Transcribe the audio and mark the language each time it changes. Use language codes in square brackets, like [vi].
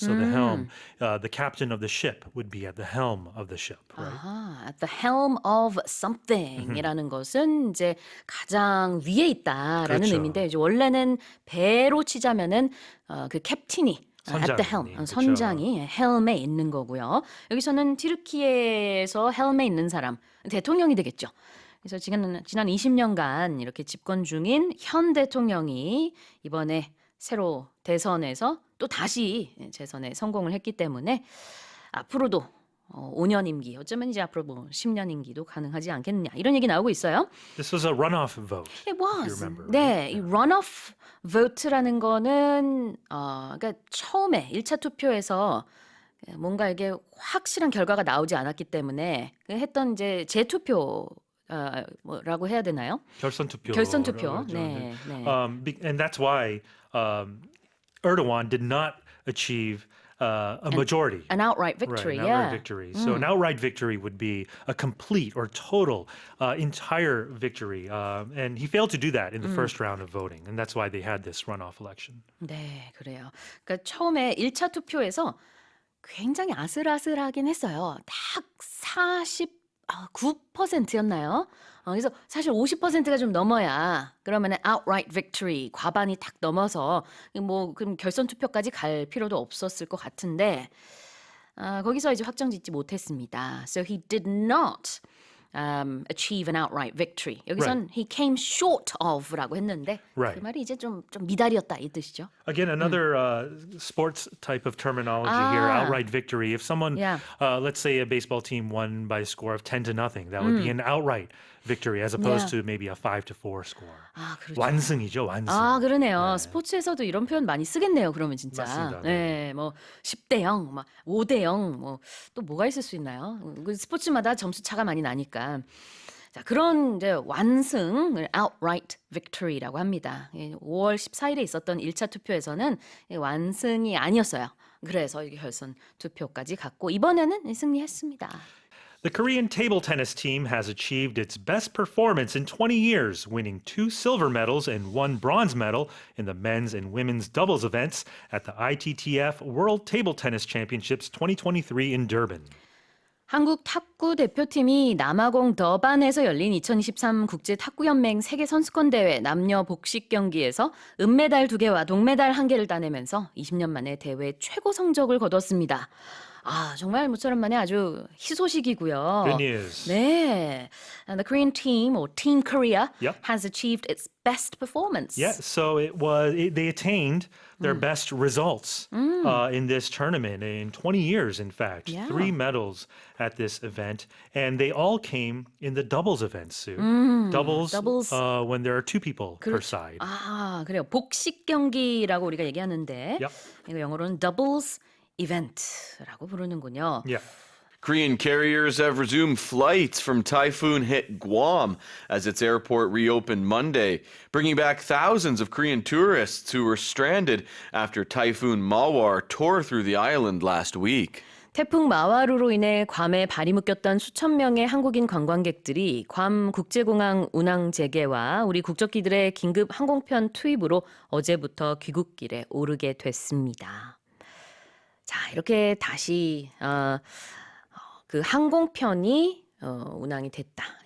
[en] So the helm, the captain of the ship would be at the helm of the ship, right? [ko] 아하, [en] at the helm of something [ko] 이라는 것은 이제 가장 위에 있다라는 그렇죠. 의미인데 이제 원래는 배로 치자면은 그 캡틴이 [en] at the helm, [ko] 그렇죠. 선장이 헬m에 있는 거고요. 여기서는 튀르키예에서 헬m에 있는 사람, 대통령이 되겠죠. 그래서 지난 20년간 이렇게 집권 중인 현 대통령이 이번에 새로 대선에서 또 다시 재선에 성공을 했기 때문에 앞으로도 5년 임기, 어쩌면 이제 앞으로 뭐 10년 임기도 가능하지 않겠느냐 이런 얘기 나오고 있어요. [en] This was a runoff vote. It was. If you remember, [ko] 네, [en] right? [ko] 이 runoff vote라는 거는 그러니까 처음에 1차 투표에서 뭔가 이게 확실한 결과가 나오지 않았기 때문에 했던 이제 재투표 뭐라고 해야 되나요? 결선 투표. 결선 투표. 네, 네. [en] And that's why Erdogan did not achieve a majority. An outright victory. Right, an outright victory. So an outright victory would be a complete or total, entire victory. And he failed to do that in the first round of voting. And that's why they had this runoff election. [ko] 네, 그래요. 그러니까 처음에 1차 투표에서 굉장히 아슬아슬하긴 했어요. 딱 49%였나요? 그래서 사실 50%가 좀 넘어야 그러면 outright victory, 과반이 딱 넘어서 뭐 그럼 결선 투표까지 갈 필요도 없었을 것 같은데 거기서 이제 확정짓지 못했습니다. [en] So he did not achieve an outright victory. [ko] 여기선 [en] he came short of [ko] 라고 했는데 [en] Right. [ko] 그 말이 이제 좀 미달이었다 이 뜻이죠. [en] Again, another sports type of terminology here, outright victory. If someone, Yeah. let's say a baseball team won by a score of 10-0, that would be an outright victory as opposed to maybe a 5-4 score. [ko] 그렇죠. 완승이죠, 완승. 그러네요. 스포츠에서도 이런 표현 많이 쓰겠네요. 그러면 진짜. 맞습니다. 네, 뭐 10대 0, 막 5대 0, 뭐 또 뭐가 있을 수 있나요? 그 스포츠마다 점수 차가 많이 나니까. 자, 그런 이제 완승을 outright victory라고 합니다. 5월 14일에 있었던 1차 투표에서는 완승이 아니었어요. 그래서 이게 결선 투표까지 갔고 이번에는 승리했습니다. [en] The Korean table tennis team has achieved its best performance in 20 years, winning 2 silver medals and 1 bronze medal in the men's and women's doubles events at the ITTF World Table Tennis Championships 2023 in Durban. [ko] 한국 탁구 대표팀이 남아공 더반에서 열린 2023 국제 탁구연맹 세계 선수권 대회 남녀 복식 경기에서 은메달 2개와 동메달 1개를 따내면서 20년 만에 대회 최고 성적을 거뒀습니다. 정말 모처럼 만에 아주 희소식이고요. [en] Good news. 네, and the Korean team or Team Korea Yep. has achieved its best performance. Yeah, so they attained their best results in this tournament in 20 years, in fact. Yeah. 3 medals at this event, and they all came in the doubles event, Sue. Doubles. When there are 2 people per side. [ko] 그래요. 복식 경기라고 우리가 얘기하는데 [en] Yep. [ko] 이거 영어로는 doubles event라고 부르는군요. [en] Yeah. Korean carriers have resumed flights from typhoon-hit Guam as its airport reopened Monday, bringing back thousands of Korean tourists who were stranded after Typhoon Mawar tore through the island last week. [ko] 태풍 마와루로 인해 괌에 발이 묶였던 수천 명의 한국인 관광객들이 괌 국제공항 운항 재개와 우리 국적기들의 긴급 항공편 투입으로 어제부터 귀국길에 오르게 됐습니다. 자, 이렇게 다시 그 항공편이 운항이 됐다.